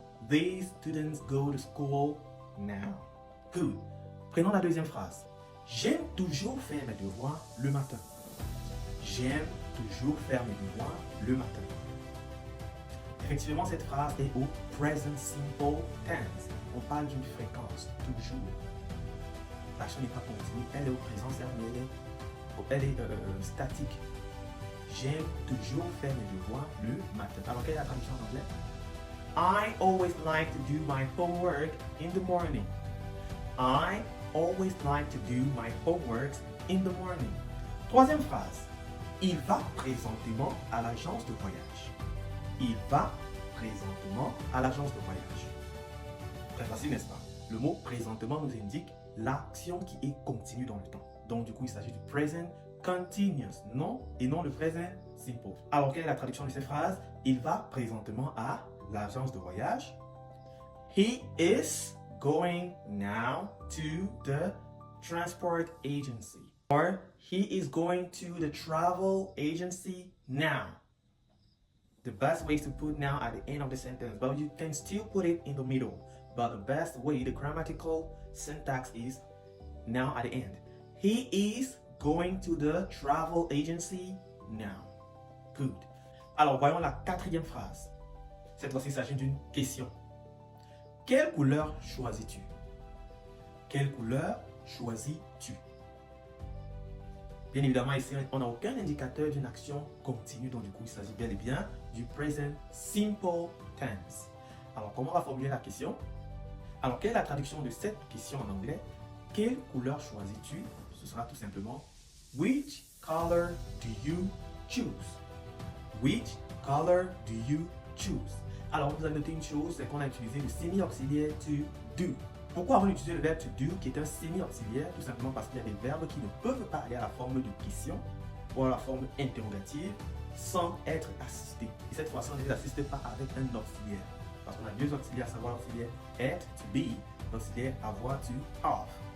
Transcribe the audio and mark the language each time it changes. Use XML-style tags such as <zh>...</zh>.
<en>These students go to school now. Good.</en> <fr>Prenons la deuxième phrase. J'aime toujours faire mes devoirs le matin. J'aime toujours faire mes devoirs le matin. Effectivement, cette phrase est au present simple tense. On parle d'une fréquence, toujours. L'action n'est pas continue, elle est au présent, elle est statique. J'aime toujours faire mes devoirs le matin. Alors, quelle est la traduction en anglais?</fr> <en>I always like to do my homework in the morning. I always like to do my homework in the morning.</en> <fr>Troisième phrase. Il va présentement à l'agence de voyage. Il va présentement à l'agence de voyage. Très facile, n'est-ce pas? Le mot présentement nous indique l'action qui est continue dans le temps. Donc, du coup, il s'agit du present continuous, non? Et non le present simple. Alors, quelle est la traduction de cette phrase? Il va présentement à l'agence de voyage.</fr> <en>He is going now to the transport agency. Or he is going to the travel agency now. The best way is to put now at the end of the sentence, but you can still put it in the middle. But the best way, the grammatical syntax is now at the end. He is going to the travel agency now. Good.</en> <fr>Alors, voyons la quatrième phrase. Cette fois-ci, il s'agit d'une question. Quelle couleur choisis-tu? Quelle couleur choisis-tu? Bien évidemment, ici, on n'a aucun indicateur d'une action continue, donc du coup, il s'agit bel et bien du present simple tense. Alors, comment on va formuler la question? Alors, quelle est la traduction de cette question en anglais? Quelle couleur choisis-tu? Ce sera tout simplement</fr> <en>Which color do you choose? Which color do you choose?</en> <fr>Alors, vous avez noté une chose, c'est qu'on a utilisé le semi-auxiliaire to do. Pourquoi avons-nous utilisé le verbe to do qui est un semi-auxiliaire? Tout simplement parce qu'il y a des verbes qui ne peuvent pas aller à la forme de question ou à la forme interrogative sans être assistés. Et cette fois-ci, on ne les assiste pas avec un auxiliaire. Parce qu'on a deux auxiliaires, à savoir l'auxiliaire être, to be, l'auxiliaire avoir, to have.</fr>